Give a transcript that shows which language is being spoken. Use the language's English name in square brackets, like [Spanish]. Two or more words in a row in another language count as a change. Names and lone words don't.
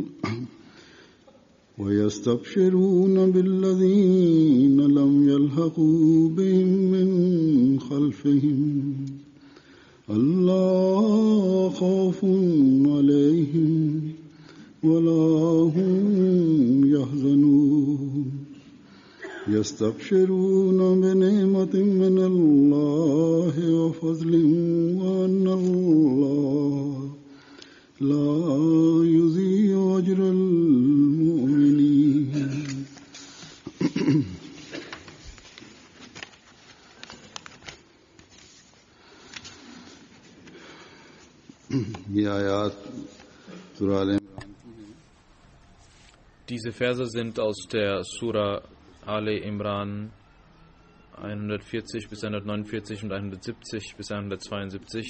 [Arabic] خلفهم ألا خوف عليهم ولا هم يحزنون يستبشرون بنعمة من الله وفضل وأن الله لا يضيع أجر المؤمنين [German] Diese Verse sind aus der Surah Ali Imran 140 bis 149 und 170 bis 172.